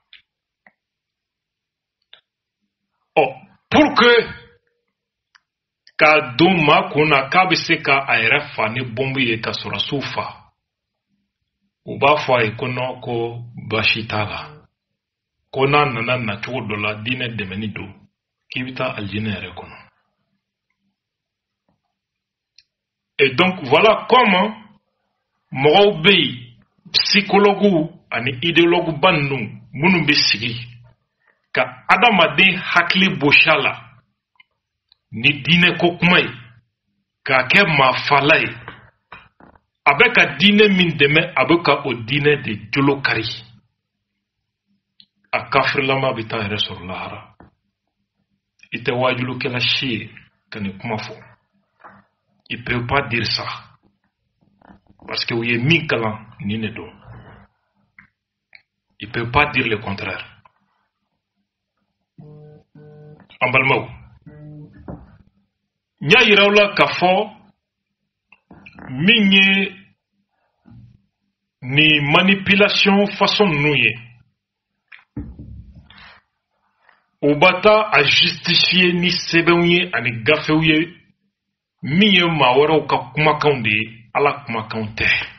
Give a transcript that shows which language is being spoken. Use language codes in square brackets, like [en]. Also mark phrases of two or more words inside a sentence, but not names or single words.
[fr] Pour que [bm] ka don ma kuna k'a bɛ se ka a yɛrɛ fa ni bombe ye ka sɔrɔsiw fa u b'a fɔ a ye ko non ko baasi t'a la ko n'a nana nacogo dɔ la diinɛ dɛmɛni don k'i bɛ taa aljinɛ yɛrɛ kɔnɔ. [fr] Et donc voilà comment [bm] mɔgɔw bɛ yen psychologue ani idéologue ba ninnu minnu bɛ sigi ka adamaden hakili bosi a la ni diinɛ ko kuma ye k'a kɛ maafala ye a bɛ ka diinɛ min dɛmɛ a bɛ ka o diinɛ de jolo kari a kafirilama bɛ taa yɛrɛ sɔrɔ lahara i tɛ wajulukɛla si ye ka nin kuma fɔ [fr] il ne peut pas dire ça parce que [bm] u ye min kalan nin de don [fr] il ne peut pas dire le contraire. [bm] En balimaw n y'a yira aw la k'a fɔ min ye ni [fr] manipulation façon [bm] ninnu ye u b'a taa a justifier ni sɛbɛnw ye ani gafew ye min ye maa wɛrɛw ka kumakanw de ye ala kumakanw tɛ.